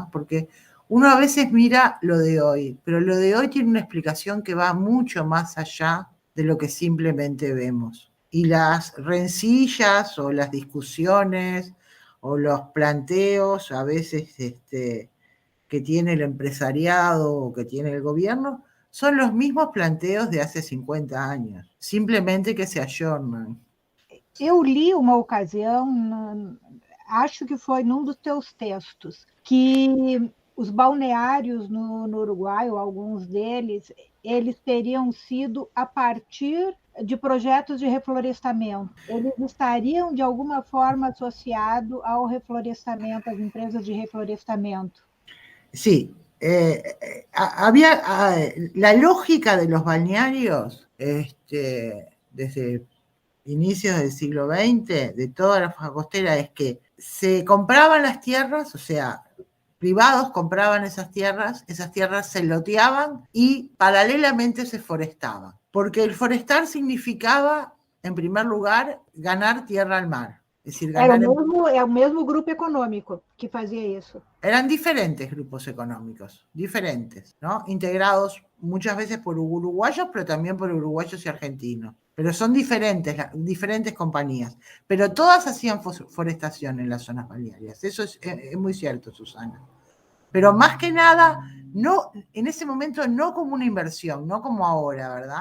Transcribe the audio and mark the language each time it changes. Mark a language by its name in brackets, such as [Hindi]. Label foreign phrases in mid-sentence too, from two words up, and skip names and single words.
[Spanish] Porque uno a veces mira lo de hoy, pero lo de hoy tiene una explicación que va mucho más allá de lo que simplemente vemos. Y las rencillas o las discusiones o los planteos a veces que tiene el empresariado o que tiene el gobierno son los mismos planteos de hace 50 años, simplemente que se ayornan. [Portuguese] Eu li uma ocasião, acho que foi num dos teus textos, que os balneários no Uruguai, ou alguns deles, eles teriam sido a partir de projetos de reflorestamento. Eles estariam, de alguma forma, associados ao reflorestamento, às empresas de reflorestamento. [Spanish] Sí, había la lógica de los balnearios desde inicios del siglo XX, de toda la faja costera, es que se compraban las tierras, o sea, privados compraban esas tierras se loteaban y paralelamente se forestaban. Porque el forestar significaba, en primer lugar, ganar tierra al mar. Es decir, ganar [Portuguese] é o mesmo grupo econômico que fazia isso. [Spanish] Eran diferentes grupos económicos, diferentes, ¿no? Integrados muchas veces por uruguayos, pero también por uruguayos y argentinos. Pero son diferentes compañías. Pero todas hacían forestación en las zonas balnearias. Eso es muy cierto, Susana. Pero más que nada, no, en ese momento no como una inversión, no como ahora, ¿verdad?